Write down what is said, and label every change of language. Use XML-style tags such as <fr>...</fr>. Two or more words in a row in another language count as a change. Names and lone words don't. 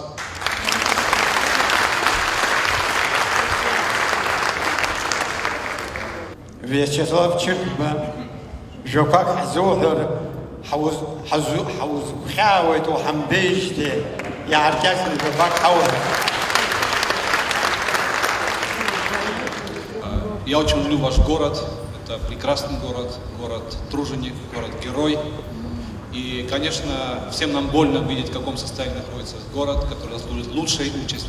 <ab>Вячеслав Чырба, жокак ҳзуҳәар ҳаузгәхьаауеит уҳамбеижьҭеи иааркьаҿны жокак ҳауҳәар.</ab> <ru>Я очень люблю ваш город. Это прекрасный город, город-труженик, город-герой. И, конечно, всем нам больно видеть, в каком состоянии находится город, который заслужит лучшей участи.</ru>